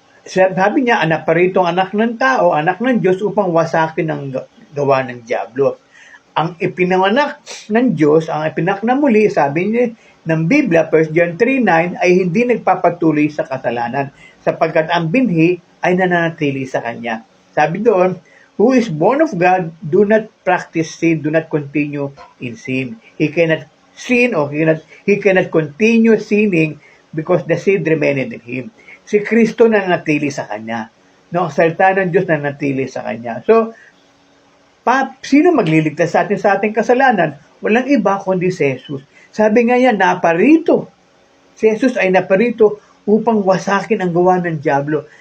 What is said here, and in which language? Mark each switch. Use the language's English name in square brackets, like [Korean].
[Filipino] Sabi niya, naparitong anak ng tao, anak ng Diyos upang wasakin ang gawa ng diablo. Ang ipinanganak ng Diyos, ang ipinanak na muli, sabi niya ng Biblia, 1 John 3:9, ay hindi nagpapatuloy sa kasalanan sapagkat ang binhi ay nananatili sa Kanya. Sabi doon, [English] who is born of God, do not practice sin, do not continue in sin. He cannot sin or he cannot continue sinning because the seed remained in him. [Filipino] Si Kristo nananatili sa Kanya. No, ang salita ng Diyos nananatili sa Kanya. So, sino magliligtas sa ating kasalanan? Walang iba kundi si Jesus. Sabi nga yan, naparito. Si Jesus ay naparito upang wasakin ang gawa ng diablo.